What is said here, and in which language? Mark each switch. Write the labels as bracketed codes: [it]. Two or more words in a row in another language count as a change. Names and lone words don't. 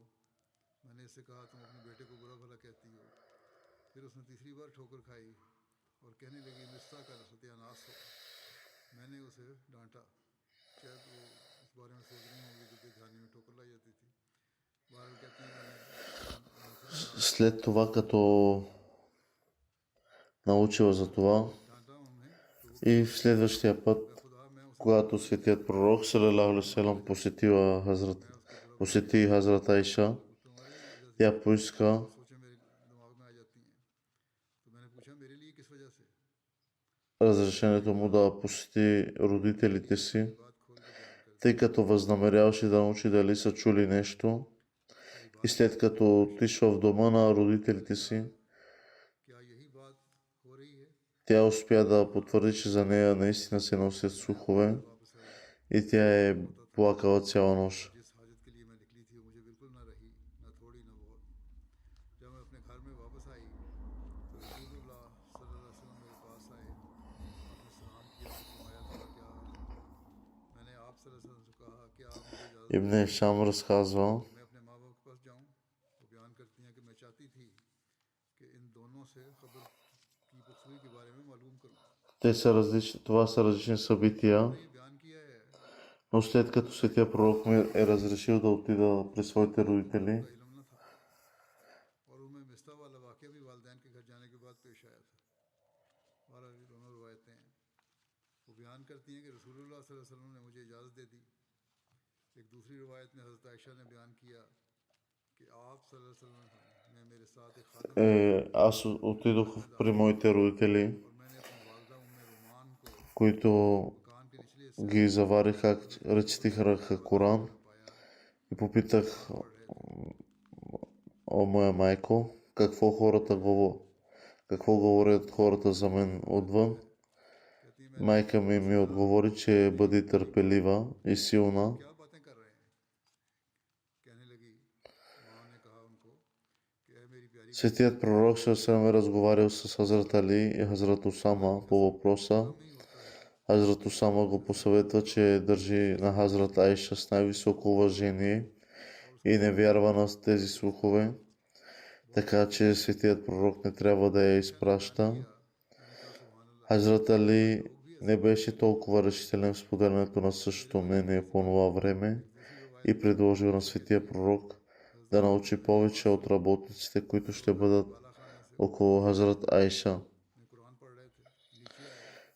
[ur] میں نے اس سے کہا تم اپنے بیٹے کو برا بھلا کہتی ہو. پھر اس نے تیسری بار ٹھوکر کھائی اور کہنے لگی مسطح کا ستیاناس ہو. میں نے اسے ڈانٹا. شاید وہ اس بارے میں سوچ رہی ہوں گی کیونکہ جھانی میں ٹھوکر لائی جاتی تھی. بہرحال کہتی ہیں میں نے ان سے کہا [bg] След това, като научила за това, [ur] ڈانٹا انہیں تو وہ [bg] и в следващия път, [ur] خدا میں اسے [bg] когато светият пророк [ar] صلى الله عليه وسلم [bg] посети Хазрат Айша, [ur] تمہاری وجہ سے [bg] тя поиска [ur] جو سوچیں میرے دماغ میں آ جاتی ہیں۔ تو میں نے پوچھا میرے لیے کس وجہ سے. [bg] разрешението му да посети родителите си, [ur] بات کھول کے بیان کر دی. [bg] тъй като възнамеряваше да научи дали са чули нещо. И след като отишла в дома на родителите си, [ur] کیا یہی بات ہو رہی ہے. [bg] тя успя да потвърди, че за нея наистина се носят слухове [ur] واپس آئی. [bg] и тя е плакала цяла нощ. [ur] جس حاجت کے لیے میں نکلی تھی وہ مجھے بالکل نہ رہی، نہ تھوڑی نہ بہت. جب میں اپنے گھر میں واپس آئی تو رسول اللہ [ar] صلی اللہ علیہ وسلم [ur] میرے پاس آئے. آپ نے سلام کیا اور فرمایا تھا کیا حال ہے۔ میں نے آپ [ar] صلی اللہ علیہ وسلم [ur] سے کہا کہ آپ مجھے اجازت [bg] Ибн Ишам разказва, [ur] کہ میں اپنے ماں باپ کے پاس جاؤں۔ وہ بیان کرتی ہیں کہ میں چاہتی تھی کہ ان دونوں سے خبر کی پختگی کے بارے میں معلوم کروں. [bg] това са различни събития, [ur] میں نے یہ بیان کیا ہے [bg] но след като светия пророк ми е разрешил да отида при своите родители, [ur] کا علم نہ تھا اور ان میں مسطح والا واقعہ بھی والدین کے گھر جانے کے بعد پیش آیا تھا. بہرحال یہ دونوں روایتیں ہیں. وہ بیان کرتی ہیں کہ رسول اللہ [ar] صلی اللہ علیہ وسلم [ur] نے مجھے اجازت دے دی. ایک دوسری روایت میں حضرت عائشہ نے بیان کیا کہ آپ [ar] صلی اللہ علیہ وسلم [ur] نے میرے ساتھ ایک خادم [bg] аз отидох при моите родители, [ur] اور میں نے اپنی والدہ ام رومان کو [bg] които [ur] مکان کے نچلے حصے [bg] ги завариха, рецитираха Коран [ur] میں پایا. [bg] и попитах, [ur] پڑھ رہے تھے. [bg] о моя майко, какво говорят хората за мен отвън. [ur] کہتی ہے میں نے [bg] Майка ми отговори, че бъди търпелива и силна. [ur] کیا باتیں کر رہے ہیں. کہنے لگی ماں نے کہا ان کو کہ اے میری پیاری [bg] Светият пророк Сърсърм е разговарял с Хазрат Али и Хазрат Усама по въпроса. [ur] کام ہی ہوتا ہے. [bg] Хазрат Усама го посъветва, че държи на Хазрат Айша с най-високо уважение и не вярва на тези слухове, така че светият пророк не трябва да я изпраща. [ur] میں نے کہا [ar] سبحان اللہ. [bg] Хазрат Али не беше толкова решителен в споделянето на същото мнение по това време и предложил на светия пророк да научи повече от работниците, които ще бъдат [ur] بالا خانے سے [bg] около Хазрат Айша. [ur] میں قرآن پڑھ رہے تھے۔ نیچے آئے